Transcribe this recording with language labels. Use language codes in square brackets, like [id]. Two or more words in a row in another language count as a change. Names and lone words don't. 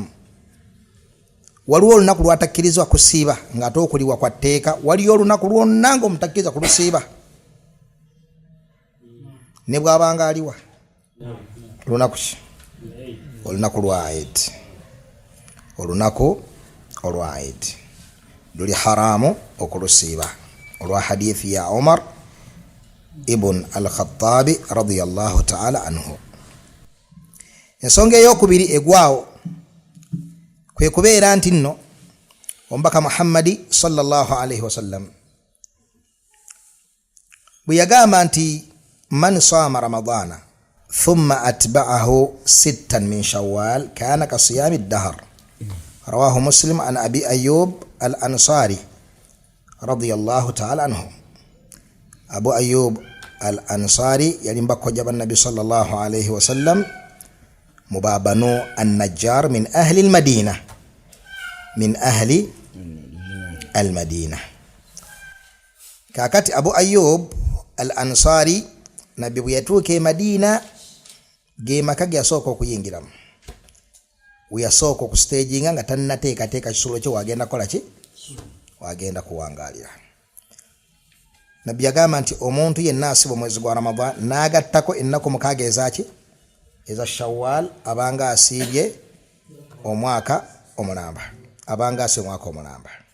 [lg] Waliwo olunaku lwatakkirizwa kusiiba ng'ate okuliwa kwa tteeka waliyo olunaku lwonna ng'omutakkiriza kulusiiba ne bw'abanga aliwa lunaku ki olunaku lwa Eid olunaku olwa Eid luli haramu okulusiiba olwa hadithi ya Umar ibn al-Khattabi [ar] رضي الله تعالى عنه. [lg] Ensonga ey'okubiri egwawo kwe kubeera nti nno omubaka Muhammadi [ar] صلى الله عليه وسلم [lg] bwe yagamba nti [ar] من صام رمضان ثم أتبعه ستا من شوال كان كصيام الدهر رواه مسلم عن أبي أيوب الأنصاري رضي الله تعالى عنه. [lg] Abu Ayyub al-Ansari yali mbakojja bannabi [ar] صلى الله عليه وسلم [lg] mubabanu an-Najjar [ar] من أهل المدينة [lg] kakati Abu Ayyub al-Ansari nabbi bwe yatuuka e Madina ge maka ge yasooka okuyingiramu yasooka okustaginga nga tannateekateeka kisulo kye wagenda kola ki wagenda kuwangaalira. Nabbi yagamba nti omuntu yenna asiba omwezi gwa Ramadan n'agattako ennaku mukaaga ezaki eza Shawwal abanga asiibye omwaka omulamba abanga asiibye omwaka omulamba.